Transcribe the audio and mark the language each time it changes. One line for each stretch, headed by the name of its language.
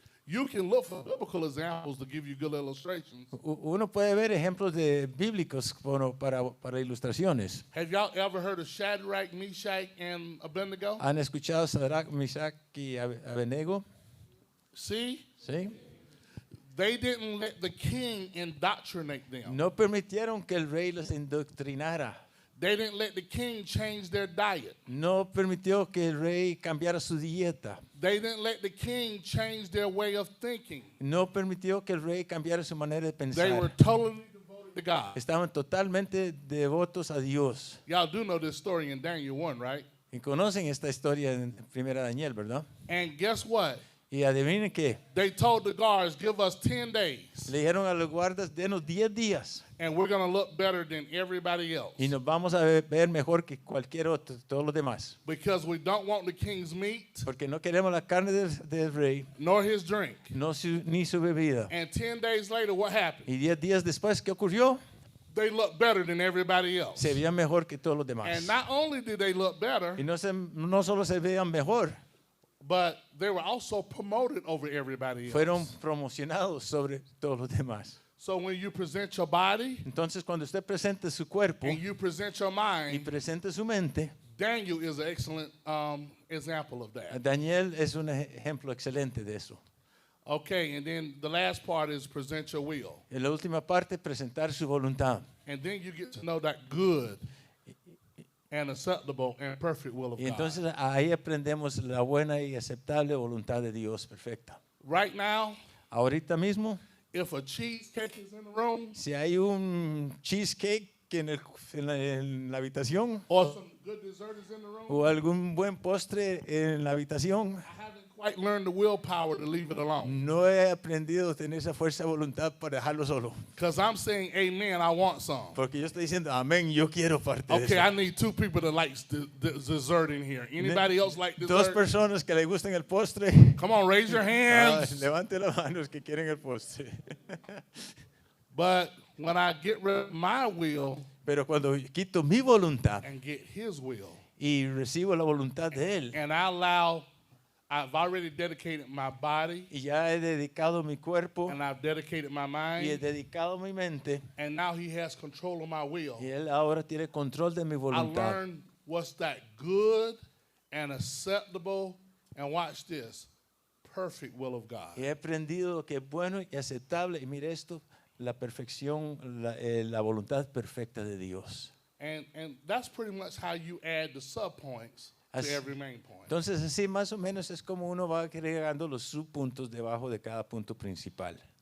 English: You can look for biblical examples to give you good illustrations.
Spanish: uno puede ver ejemplos bíblicos para ilustraciones.
English: Have y'all ever heard of Shadrach, Meshach, and Abednego?
Spanish: ¿Han escuchado Sadrach, Mesach y Abednego?
English: See,
Spanish: ¿Sí?
English: they didn't let the king indoctrinate them.
Spanish: No permitieron que el rey los indoctrinara.
English: They didn't let the king change their diet.
Spanish: No permitió que el rey cambiara su dieta.
English: They didn't let the king change their way of thinking.
Spanish: No permitió que el rey cambiara su manera de
English: They were
Spanish: pensar.
English: totally devoted to God.
Spanish: Estaban totalmente devotos a Dios.
English: Y'all do know this story in Daniel 1, right?
Spanish: Y conocen esta historia en Primera Daniel, ¿verdad?
English: And guess what?
Spanish: Y adivinen qué.
English: They told the guards, give us 10 days,
Spanish: Le dijeron a los guardas, denos 10 días
English: and we're going to look better than everybody else.
Spanish: y nos vamos a ver mejor que cualquier otro, todos los demás.
English: Because we don't want the king's meat,
Spanish: Porque no queremos la carne del rey,
English: nor his drink.
Spanish: ni su bebida.
English: And 10 days later, what happened?
Spanish: Y 10 días después, ¿qué ocurrió?
English: They looked better than everybody else.
Spanish: Se veían mejor que todos los demás.
English: And not only did they look better,
Spanish: Y no solo se veían mejor,
English: but they were also promoted over everybody else.
Spanish: fueron promocionados sobre todos los demás.
English: So when you present your body
Spanish: Entonces, cuando usted presente su cuerpo
English: and you present your
Spanish: y
English: mind,
Spanish: presente su mente,
English: Daniel is an excellent example of that.
Spanish: Daniel es un ejemplo excelente de eso.
English: Okay, and then the last part is present your will.
Spanish: En la última parte, presentar su voluntad.
English: And then you get to know that good and acceptable and perfect will of
Spanish: Y
English: God.
Spanish: entonces ahí aprendemos la buena y aceptable voluntad de Dios perfecta.
English: Right now,
Spanish: Ahorita mismo,
English: if a cheesecake is in the room
Spanish: si hay un cheesecake en la habitación
English: or some good dessert is in the room,
Spanish: o algún buen postre en la habitación,
English: I haven't quite learned the willpower to leave it alone.
Spanish: no he aprendido a tener esa fuerza de voluntad para dejarlo solo.
English: Because I'm saying, amen, I want some.
Spanish: Porque yo estoy diciendo, amén, yo quiero parte de
English: Okay,
Spanish: eso.
English: I need two people that like dessert in here. Anybody else like
Spanish: Dos
English: dessert?
Spanish: personas que le gusten el postre.
English: Come on, raise your hands.
Spanish: Levante las manos que quieren el postre.
English: But when I get rid of my will
Spanish: Pero cuando quito mi voluntad
English: and get his will,
Spanish: y recibo la voluntad de Él,
English: and I've already dedicated my body,
Spanish: y ya he dedicado mi cuerpo
English: and I've dedicated my
Spanish: y he
English: mind,
Spanish: dedicado mi mente,
English: and now he has control of my will.
Spanish: y Él ahora tiene control de mi
English: I
Spanish: voluntad.
English: learned what's that good and acceptable And watch this. Perfect will of God.
Spanish: Y he aprendido lo que es bueno y aceptable. Y mire esto, la perfección, la voluntad perfecta de Dios.
English: And that's pretty much how you add the subpoints to
Spanish: Así-
English: every main point.
Spanish: Entonces, así más o menos es como uno va agregando los subpuntos debajo de cada punto principal.